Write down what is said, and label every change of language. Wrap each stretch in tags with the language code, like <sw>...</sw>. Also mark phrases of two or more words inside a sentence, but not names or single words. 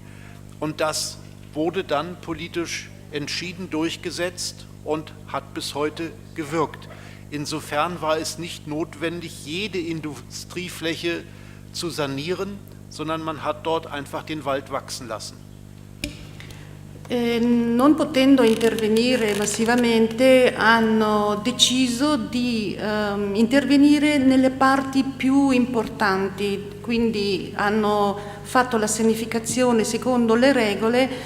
<de>Und das wurde dann politisch entschieden durchgesetzt und hat bis heute gewirkt. Insofern war es nicht notwendig, jede Industriefläche zu sanieren, sondern man hat dort einfach den Wald wachsen lassen.</de> <it>Non potendo intervenire massivamente, hanno deciso di intervenire nelle parti più importanti, quindi hanno fatto la sanificazione secondo le regole.</it>